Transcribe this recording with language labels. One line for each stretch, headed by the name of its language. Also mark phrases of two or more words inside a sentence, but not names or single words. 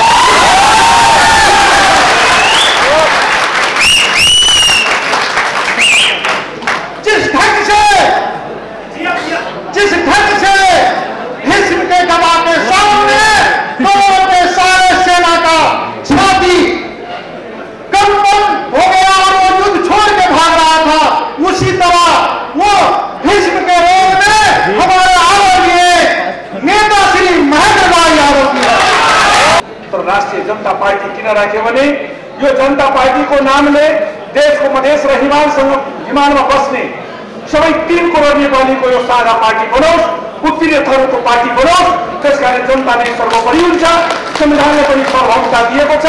Hindi: जिस ढंग से भीष्म के गदा के सामने कौरवों के सारे सेना का छाती कंपन हो गया और वो युद्ध छोड़ के भाग रहा था, उसी तरह वो भीष्म के रोग में हमारे आदरणीय नेता श्री महेंद्र भाई आरोपी है।
Nepali: तो राष्ट्रीय जनता पार्टी किन राख्यो भने यो जनता पार्टी को नामले देश को मधेश र हिमालमा बस्ने सबै 3 करोड नेपालीको यो साझा पार्टी बनोस्, उत्तीर्ण थरको पार्टी बनोस्। त्यसकारण जनता नै सर्वोपरि हुन्छ। संविधानले पनि सर्वभौमता दिएको छ।